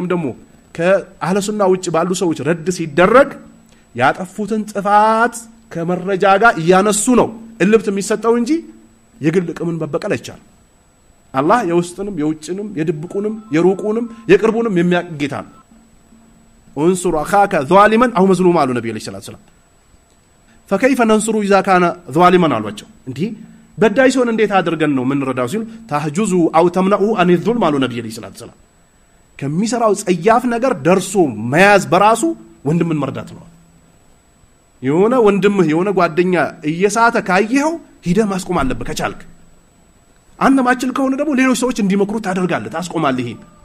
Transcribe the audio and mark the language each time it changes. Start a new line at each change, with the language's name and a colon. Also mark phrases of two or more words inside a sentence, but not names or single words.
Amharic: ደግሞ ከአህለ ሱና ውጭ ባሉ ሰዎች ረድ ሲደረግ ያጠፉትን ጥፋት ከመረጃ ጋር ያነሱ ነው እልብት የሚሰጠው እንጂ የግል ቅምን መበቀል አይቻልም አላህ የውስጥንም የውጭንም የድብቁንም የሩቁንም የቅርቡንም የሚያጌታ ነው
Arabic: انصر اخاك ظالما او مظلوما قالوا النبي عليه الصلاه والسلام فكيف ننصر اذا كان ظالما
Amharic: አሏቸው እንዴ በዳይ ሲሆን እንዴት አድርገን ነው ምን ረዳው ሲሉ
Arabic: تحجزه أو تمنعه عن الظلم قالوا النبي عليه الصلاه والسلام
Amharic: ከሚሰራው ጸያፍ ነገር ደርሶ መያዝ በራሱ ወንድምን መርዳት ነው የሆነ ወንድምህ የሆነ ጓደኛ እየሳተ ካየኸው ሂደ ማስቆም አለበት ከቻልክ አንተ ማችል ከሆነ ደግሞ ሌሎች ሰዎች እንዲመክሩ ታደርጋለህ ታስቆማለህ ይሄን